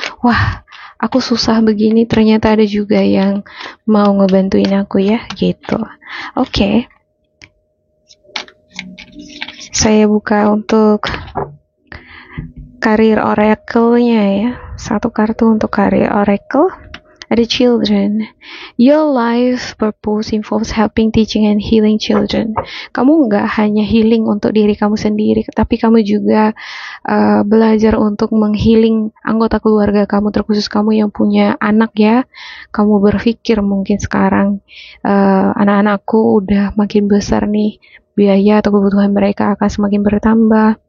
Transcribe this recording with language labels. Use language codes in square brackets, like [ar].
[id] Wah, aku susah begini, ternyata ada juga yang mau ngebantuin aku ya, gitu. Oke. Saya buka untuk karir oracle-nya ya. Satu kartu untuk karir oracle. Ada children. [en] Your life purpose involves helping, teaching, and healing children. [id] Kamu nggak hanya healing untuk diri kamu sendiri, tapi kamu juga belajar untuk menghealing anggota keluarga kamu, terkhusus kamu yang punya anak ya. Kamu berpikir mungkin sekarang, anak-anakku udah makin besar nih, biaya atau kebutuhan mereka akan semakin bertambah.